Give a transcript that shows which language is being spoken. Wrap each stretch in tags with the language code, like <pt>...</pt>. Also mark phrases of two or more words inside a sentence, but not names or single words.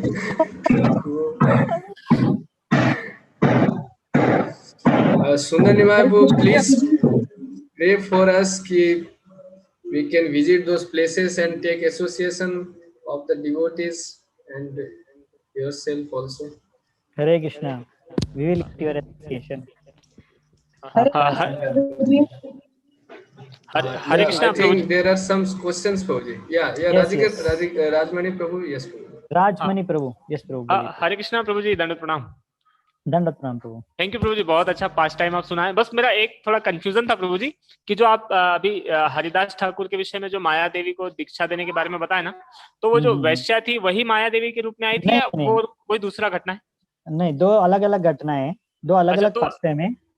<en>Sundar Nimaibu, please pray for us that we can visit those places and take association of the devotees and yourself also. Hare Krishna. We will get your association. Hare Krishna. I think there are some questions for you. Yeah, Yes, Rajmani Prabhu, yes.</en> <hi>राजमणि प्रभु, यस प्रभु। हरे कृष्णा प्रभु जी, दंडवत प्रणाम। दंडवत प्रणाम प्रभु।</hi> <en>Thank you</en> <hi>प्रभु जी, बहुत अच्छा पास टाइम आप सुनाए। बस मेरा एक थोड़ा कंफ्यूजन था प्रभु जी कि जो आप अभी हरिदास ठाकुर के विषय में जो माया देवी को दीक्षा देने के बारे में बताया ना, तो वो जो वैश्या थी वही माया देवी के रूप में आई थी या वो कोई दूसरा घटना है? नहीं, दो अलग अलग घटनाएं, दो अलग अलग पास्ते में।</hi>